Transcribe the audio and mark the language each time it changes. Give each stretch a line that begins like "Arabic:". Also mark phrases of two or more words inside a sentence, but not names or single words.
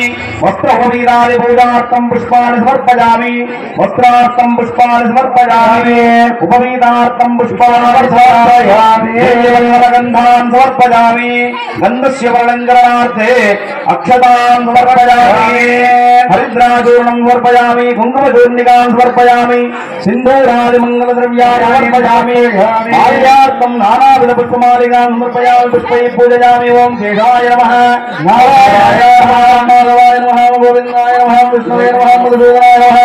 Sanskrit: వస్త్రోపవీతాది పూజార్థం పుష్పాన్ని సమర్పయామి. వస్త్రార్థం పుష్పాన్ని సమర్పయామి. ఉపవీతార్థం పుష్పాన్ని సమర్పయామి. गंधान् समर्पयामि गन्धस्य वर्णङ्करणार्थे अक्षतान् समर्पयामि हरिद्राचूर्णं समर्पयामि कुङ्कुमचूर्णिकान् समर्पयामि सिन्दूरादिमङ्गलद्रव्याणि समर्पयामि माल्यार्थं नानाविधपुष्पमालिकान् समर्पयामि पुष्पैः पूजयामि ओं केशाय नमः नारायणाय नमः माधवाय नमः गोविन्दाय नमः विष्णवे नमः मधुसूदनाय नमः